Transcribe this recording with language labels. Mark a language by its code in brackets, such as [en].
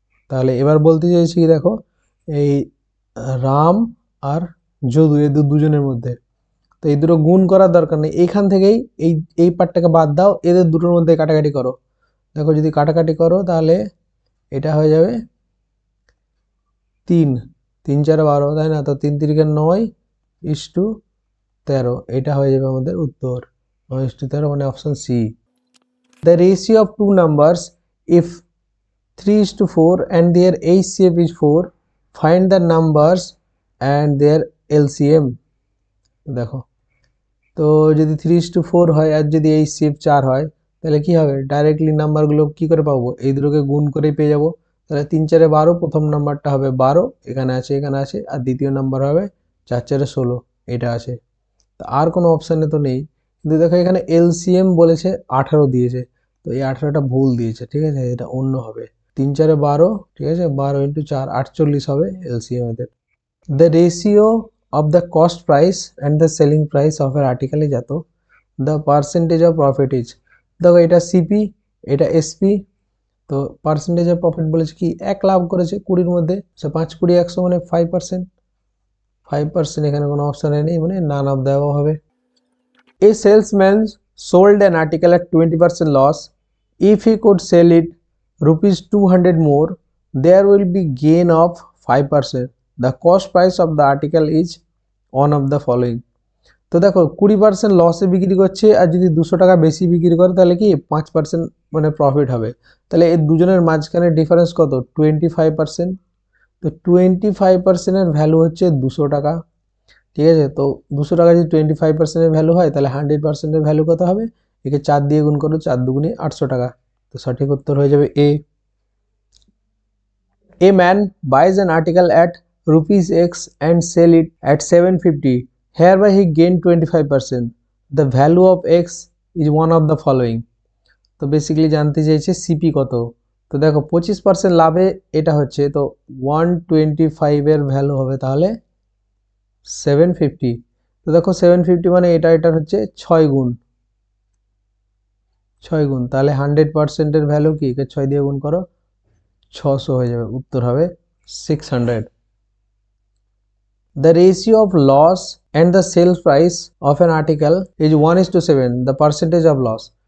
[bn] তাহলে এবার বলতে চাইছি দেখো এই রাম আর যদু এই দুজনের মধ্যে, তো এই দুটো গুণ করার দরকার নেই, এইখান থেকেই এই পার্টটাকে বাদ দাও, এদের দুটোর মধ্যে কাটাকাটি করো। দেখো যদি কাটাকাটি করো তাহলে এটা হয়ে যাবে 3, 3 4 12, তাই না, তো 3 3 9:13, এটা হয়ে যাবে আমাদের উত্তর 9:13, মানে option C. [en] The ratio of two numbers if 3:4 and their HCF is 4, find the numbers and their LCM। [bn] দেখো তো যদি 3:4 হয় আর যদি HCF 4 হয় তাহলে কি হবে, ডাইরেক্টলি নাম্বারগুলো কি করে পাবো, এই দুটোকে গুণ করে পেয়ে যাবো। তাহলে 3 4 12, প্রথম নাম্বারটা হবে 12, এখানে আছে, আর দ্বিতীয় নাম্বার হবে 4 4 16, এটা আছে। তো আর কোনো অপশানে তো নেই, কিন্তু দেখো এখানে LCM বলেছে 18 দিয়েছে, তো এই 18টা ভুল দিয়েছে, ঠিক আছে, এটা অন্য হবে। 3 4 12, ঠিক আছে, 12 × 4 48 হবে LCM এদের। [en] The ratio of the cost price and the selling price of an article is [bn] এত, [en] the percentage of profit is, [bn] দেখো এটা সিপি, এটা এসপি, তো পার্সেন্টেজ অফ প্রফিট বলেছে কি 1 লাভ করেছে 20-র মধ্যে, 5 20 100 মানে 5%, 5%, এখানে কোনো অপশানে নেই, মানে নান অফ দেওয়া হবে। [en] A salesman sold an article at 20% loss. If he could sell it rupees 200 more, there will be gain of 5%. The cost price of the article is one of the following. [bn] তো দেখো 20% লসে বিক্রি করছে, আর যদি 200 টাকা বেশি বিক্রি করে তাহলে কি 5% মানে প্রফিট হবে। তাহলে এই দুজনের মাঝখানে ডিফারেন্স কত, 25%। তো 25%-এর ভ্যালু হচ্ছে 200 টাকা, ঠিক আছে, তো 200 টাকা যদি 25%-এর ভ্যালু হয় তাহলে 100%-এর ভ্যালু কত হবে, একে 4 দিয়ে গুণ করো, 4 2 800 টাকা। তো সঠিক উত্তর হয়ে যাবে এ। [en] A man buys an article at rupees X and sell it at 750. Hereby he gained 25%. The value of X is one of the following. [bn] তো বেসিক্যালি জানতে চাইছে সিপি কত। তো দেখো 25% লাভে এটা হচ্ছে, তো 125 এর ভ্যালু হবে তাহলে 750। তো দেখো 750 মানে এটার হচ্ছে 6 গুণ, তাহলে 100% এর ভ্যালু কি, 6 দিয়ে গুণ করো 600 হয়ে যাবে, উত্তর হবে 600। [en] The ratio of loss and the sale price of an article is 1:7, the percentage of loss।